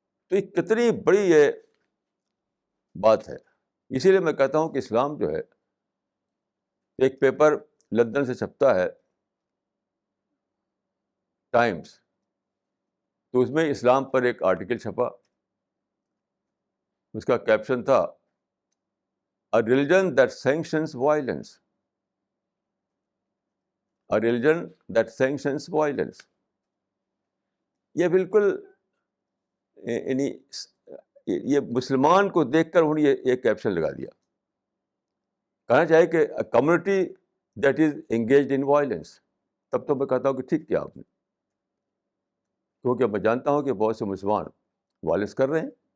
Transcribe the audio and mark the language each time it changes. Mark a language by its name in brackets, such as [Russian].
[Urdu] تو یہ کتنی بڑی یہ بات ہے. اسی لیے میں کہتا ہوں کہ اسلام جو ہے، ایک پیپر لندن سے چھپتا ہے ٹائمز، تو اس میں اسلام پر ایک آرٹیکل چھپا. اس کا کیپشن تھا [English] A religion that sanctions violence. A religion that sanctions violence. [Urdu] یہ بالکل یعنی یہ مسلمان کو دیکھ کر انہوں نے یہ کیپشن لگا دیا. کہنا چاہیے کہ [English] Community that is engaged in violence. [Urdu] تب تو میں کہتا ہوں کہ ٹھیک کیا آپ نے، کیونکہ میں جانتا ہوں کہ بہت سے مسلمان وائلنس کر رہے ہیں.